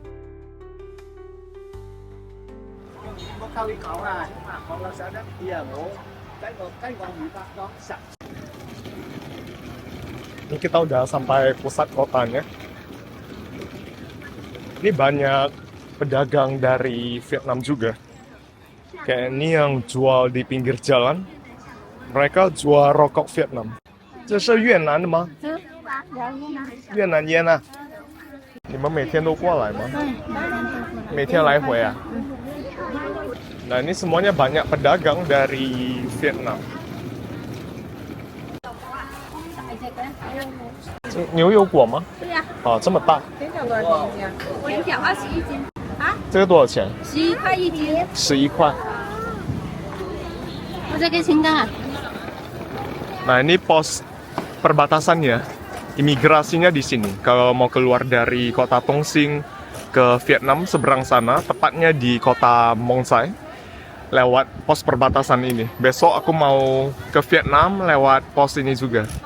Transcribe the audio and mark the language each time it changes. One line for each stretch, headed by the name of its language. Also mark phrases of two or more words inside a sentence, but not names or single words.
Indonesian: Ini kita udah sampai pusat kotanya. Ini banyak pedagang dari Vietnam juga. Kayak ini yang jual di pinggir jalan. Mereka jual rokok Vietnam.
Chinese: 这是越南的吗？越南烟啊！你们每天都过来吗？每天来回啊？
Indonesian: Nah ini semuanya banyak pedagang dari Vietnam.
Chinese: 牛油果吗？对呀、啊，这么大，这个多少钱一斤？我一斤21斤啊，这个多少钱 11块一斤。？11块。我再给请看。
Indonesian: Nah ini pos perbatasannya, imigrasinya di sini. Kalau mau keluar dari kota Tong Sing ke Vietnam seberang sana, tepatnya di kota Mong Chai, lewat pos perbatasan ini. Besok aku mau ke Vietnam lewat pos ini juga.